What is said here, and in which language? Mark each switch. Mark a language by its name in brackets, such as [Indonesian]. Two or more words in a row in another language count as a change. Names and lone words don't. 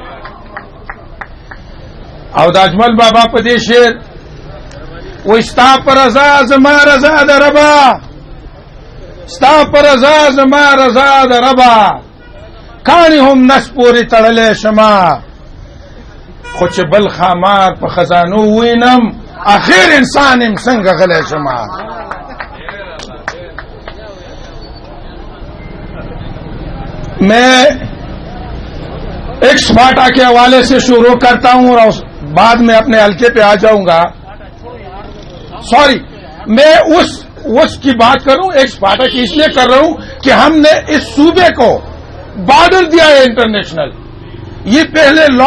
[Pashto] او د اجمل بابا په دې شعر وایي ستا په رضا زما رضا د ربه ستا په رضا زما رضا د ربه کاڼي هم نس پورې تړلی شمه خو چې بل خامار په خزانو وینم آخر انسان یم څنګه غلی شمه [Urdu] میں ایکس فاٹا کے حوالے سے شروع کرتا ہوں اور بعد میں اپنے حلقے پہ آ جاؤں گا سوری میں اس کی بات کروں ایکس فاٹا کی اس لیے کر رہا ہوں کہ ہم نے اس صوبے کو بارڈر دیا ہے انٹرنیشنل یہ پہلے